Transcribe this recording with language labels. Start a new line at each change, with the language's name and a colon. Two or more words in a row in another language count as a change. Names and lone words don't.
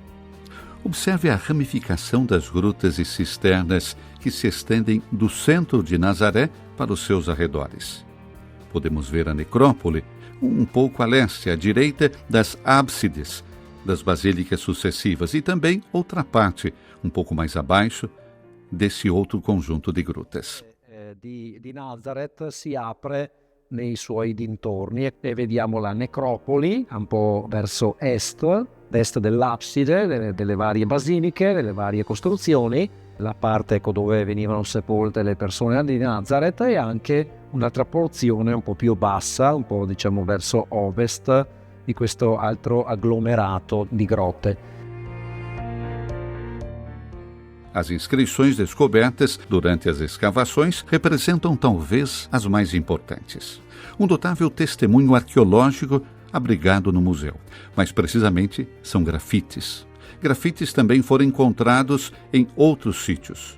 Portuguese: Observe a ramificação das grutas e cisternas que se estendem do centro de Nazaré para os seus arredores. Podemos ver a necrópole, um pouco a leste, à direita das ábsides das basílicas sucessivas, e também outra parte, um pouco mais abaixo, desse outro conjunto de grutas.
Italian: Di Nazareth si apre nei suoi dintorni e vediamo la necropoli un po' verso est dell'abside, delle varie basiliche, delle varie costruzioni, la parte dove venivano sepolte le persone di Nazareth, e anche un'altra porzione un po' più bassa, un po' diciamo verso ovest di questo altro agglomerato di grotte.
Portuguese: As inscrições descobertas durante as escavações representam talvez as mais importantes. Um notável testemunho arqueológico abrigado no museu, mas precisamente são grafites. Grafites também foram encontrados em outros sítios.